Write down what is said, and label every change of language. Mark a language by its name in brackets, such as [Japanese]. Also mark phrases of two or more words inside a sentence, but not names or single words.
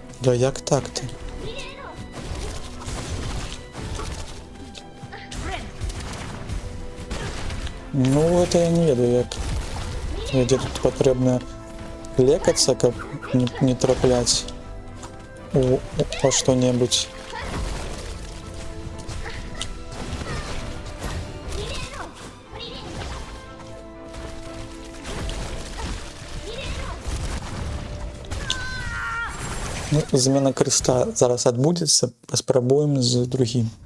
[Russian] Боже, як так-то? Ну, это я [Belarusian] не ведаю, як. [Russian] Где тут потрібно лекаться, каб не траплять во что-нибудь. [Belarusian] Ну, змена креста зараз адбудзецца, паспрабуем з другім.